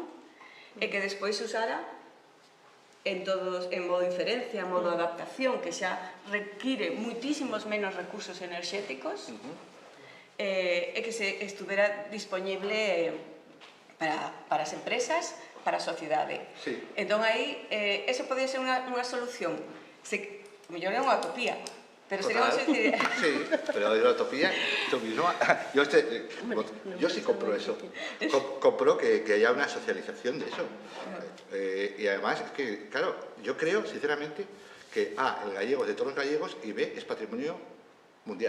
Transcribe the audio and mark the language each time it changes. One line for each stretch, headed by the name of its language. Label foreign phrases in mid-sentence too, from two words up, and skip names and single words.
Galician: E que despois se usara en modo inferencia, en modo adaptación, que xa require muitísimos menos recursos enerxéticos, e que se estuvera disponible para as empresas, para a sociedade. Entón aí, eso podía ser unha solución. Mellor é unha utopía, Pero Total. seríamos...
Spanish: Sí, pero de la utopía, tú mismo. Yo sí compro eso. Compro que haya una socialización de eso. Y además, es que, claro, yo creo, sinceramente, que A, el gallego es de todos los gallegos y B, es patrimonio mundial.